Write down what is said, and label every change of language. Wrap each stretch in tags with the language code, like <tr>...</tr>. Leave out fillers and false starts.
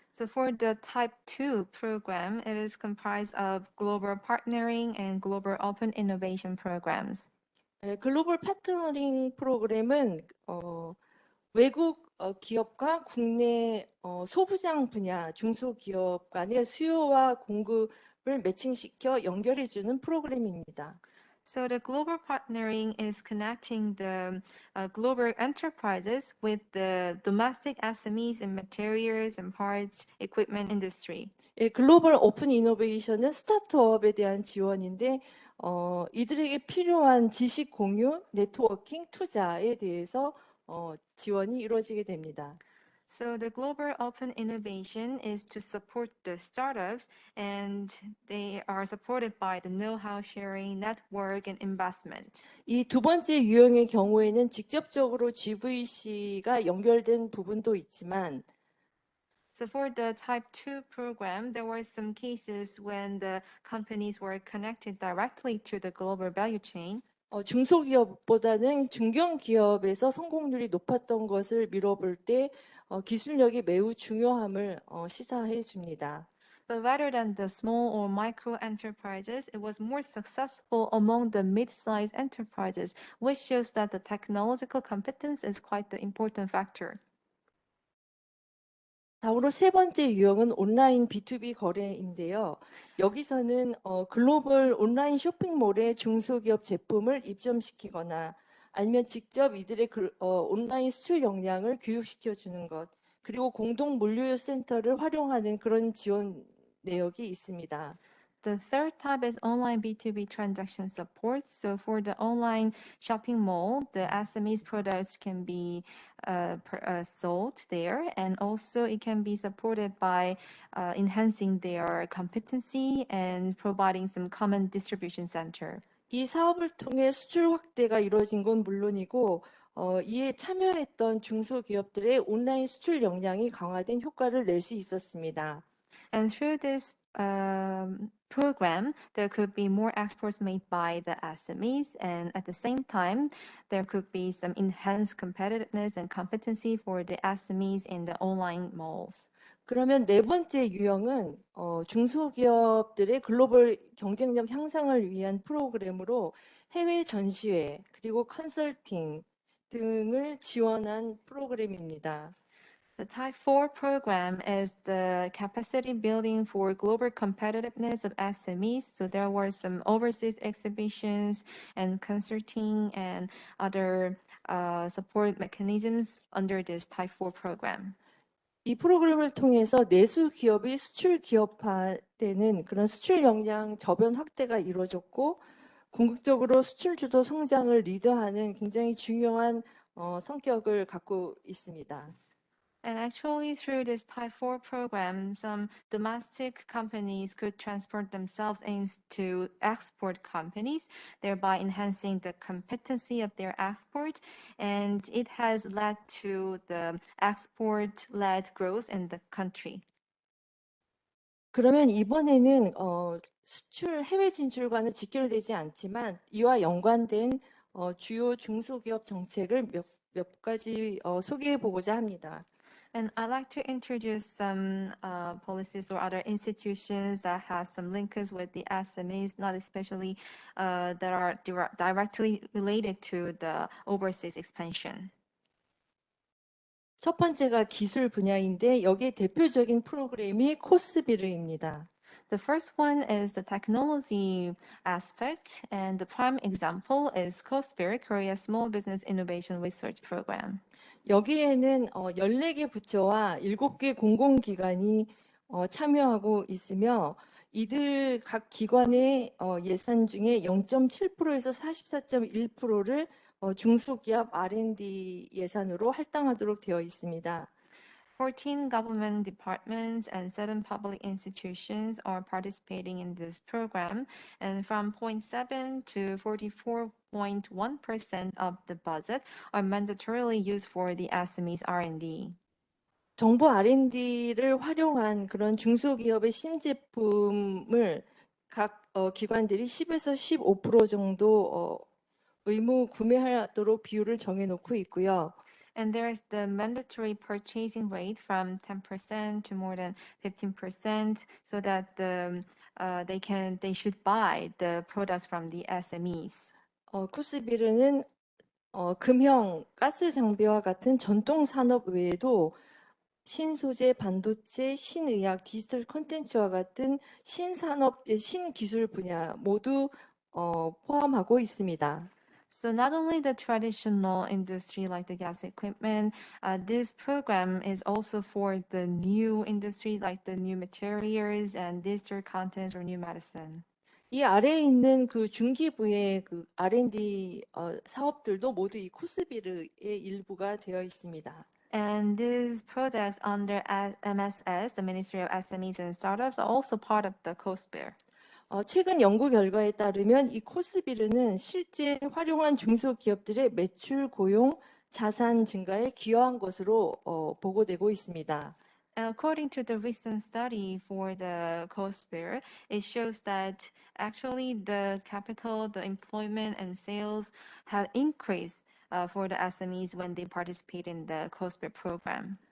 <en>So for the type 2 program, it is comprised of global partnering and global open innovation programs.</en> <ko>글로벌 파트너링 프로그램은 외국 기업과 국내 소부장 분야 중소기업 간의 수요와 공급을 매칭시켜 연결해주는 프로그램입니다.</ko> <en>So the global partnering is connecting the global enterprises with the domestic SMEs in materials and parts equipment industry.</en> <ko>글로벌 오픈 이노베이션은 스타트업에 대한 지원인데 이들에게 필요한 지식 공유, 네트워킹, 투자에 대해서 지원이 이루어지게 됩니다.</ko> <en>So the global open innovation is to support the startups, and they are supported by the know-how sharing, network, and investment.</en> <ko>이 두 번째 유형의 경우에는 직접적으로 GVC가 연결된 부분도 있지만</ko> <en>So for the type 2 program, there were some cases when the companies were connected directly to the global value chain.</en> <ko>중소기업보다는 중견기업에서 성공률이 높았던 것을 미뤄볼 때 기술력이 매우 중요함을 시사해 줍니다.</ko> <en>But rather than the small or micro enterprises, it was more successful among the mid-sized enterprises, which shows that the technological competence is quite the important factor.</en> <ko>다음으로 세 번째 유형은 온라인 B2B 거래인데요. 여기서는 글로벌 온라인 쇼핑몰에 중소기업 제품을 입점시키거나 아니면 직접 이들의 온라인 수출 역량을 교육시켜 주는 것, 그리고 공동 물류 센터를 활용하는 그런 지원 내역이 있습니다.</ko> <en>The third type is online B2B transaction support. So for the online shopping mall, the SME's products can be sold there, and also it can be supported by enhancing their competency and providing some common distribution center.</en> <ko>이 사업을 통해 수출 확대가 이루어진 건 물론이고 이에 참여했던 중소기업들의 온라인 수출 역량이 강화된 효과를 낼 수 있었습니다.</ko> <en>And through this program, there could be more exports made by the SMEs, and at the same time, there could be some enhanced competitiveness and competency for the SMEs in the online malls.</en> <ko>그러면 네 번째 유형은 중소기업들의 글로벌 경쟁력 향상을 위한 프로그램으로 해외 전시회 그리고 컨설팅 등을 지원한 프로그램입니다.</ko> <en>The Type 4 program is the capacity building for global competitiveness of SMEs. So there were some overseas exhibitions and consulting and other support mechanisms under this Type 4 program.</en> <ko>이 프로그램을 통해서 내수 기업이 수출 기업화되는 그런 수출 역량 저변 확대가 이루어졌고 궁극적으로 수출 주도 성장을 리드하는 굉장히 중요한 성격을 갖고 있습니다.</ko> <en>And actually, through this Type 4 program, some domestic companies could transform themselves into export companies, thereby enhancing the competency of their export. And it has led to the export-led growth in the country.</en> <ko>그러면 이번에는 수출 해외 진출과는 직결되지 않지만 이와 연관된 주요 중소기업 정책을 몇 가지 소개해 보고자 합니다.</ko> <en>And I'd like to introduce some policies or other institutions that have some links with the SMEs, not especially that are directly related to the overseas expansion.</en> <ko>첫 번째가 기술 분야인데 여기에 대표적인 프로그램이 코스비르입니다.</ko> <en>The first one is the technology aspect, and the prime example is COSBIR, Korea Small Business Innovation Research Program.</en> <ko>여기에는 14개 부처와 7개 공공기관이 참여하고 있으며 이들 각 기관의 예산 중에 0.7%에서 44.1%를 중소기업 R&D 예산으로 할당하도록 되어 있습니다.</ko> <en>14 government departments and 7 public institutions are participating in this program, and from 0.7 to 44.1% of the budget are mandatorily used for the SMEs R&D.</en> <ko>정부 R&D를 활용한 그런 중소기업의 신제품을 각 기관들이 10에서 15% 정도 의무 구매하도록 비율을 정해놓고 있고요.</ko> <en>And there is the mandatory purchasing rate from 10% to more than 15%, so that they should buy the products from the SMEs.</en> <ko>코스비르는 금형, 가스 장비와 같은 전통 산업 외에도 신소재, 반도체, 신의학, 디지털 콘텐츠와 같은 신산업, 신기술 분야 모두 포함하고 있습니다.</ko> <en>So not only the traditional industry like the gas equipment, this program is also for the new industry like the new materials and digital contents or new medicine.</en> <ko>이 아래에 있는 그 중기부의 그 R&D 사업들도 모두 이 코스비르의 일부가 되어 있습니다.</ko> <en>And these projects under MSS, the Ministry of SMEs and Startups, are also part of the COSBIR.</en> <ko>최근 연구 결과에 따르면 이 코스비르는 실제 활용한 중소기업들의 매출, 고용, 자산 증가에 기여한 것으로 보고되고 있습니다.</ko> <en>And according to the recent study for the COSBIR, it shows that actually the capital, the employment and sales have increased for the SMEs when they participate in the COSBIR program.</en>